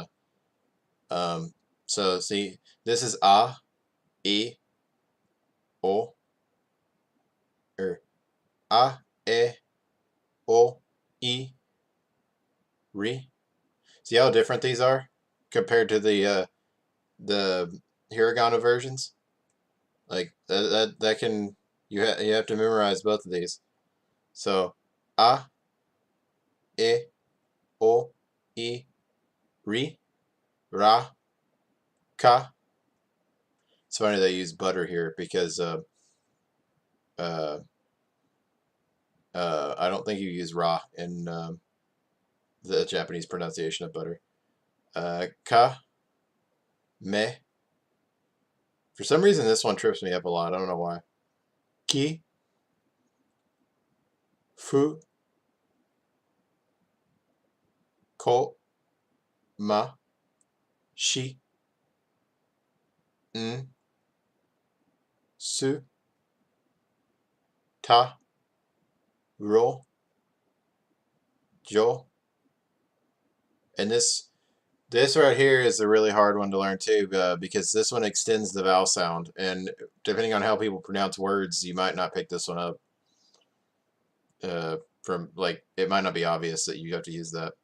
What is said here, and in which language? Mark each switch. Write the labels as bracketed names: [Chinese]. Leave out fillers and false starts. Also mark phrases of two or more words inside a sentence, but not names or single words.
[English] So see, this is [Japanese] a, e, o, or a, e, o, I, ri. [English] See how different these are compared to the hiragana versions? Like that can you have to memorize both of these. [Japanese] So a, e, o, I, ri, ra, ka. [English] It's funny they use butter here because uh, I don't think you use ra in the Japanese pronunciation of butter. [Japanese] Ka, me. [English] For some reason, this one trips me up a lot. I don't know why. [Japanese] Ki, fu, ko, ma, shi, n, su, ta, ro, jo. [English] And this right here is a really hard one to learn too, because this one extends the vowel sound, and depending on how people pronounce words, you might not pick this one up. From like, it might not be obvious that you have to use that.